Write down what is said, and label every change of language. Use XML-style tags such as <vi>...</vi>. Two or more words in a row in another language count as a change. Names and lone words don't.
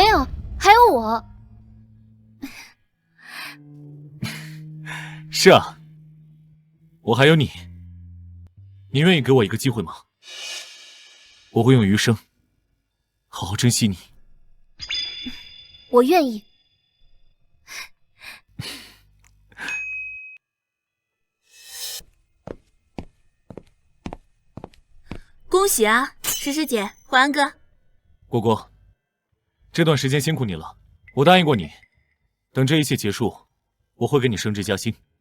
<zh>沒有，還有我。是啊，我還有你。你願意給我一個機會嗎？我會用餘生好好珍惜你。我願意。恭喜啊，诗诗姐，淮安哥。果果，这段时间辛苦你了。我答应过你，等这一切結束，我會給你升職加薪。</zh>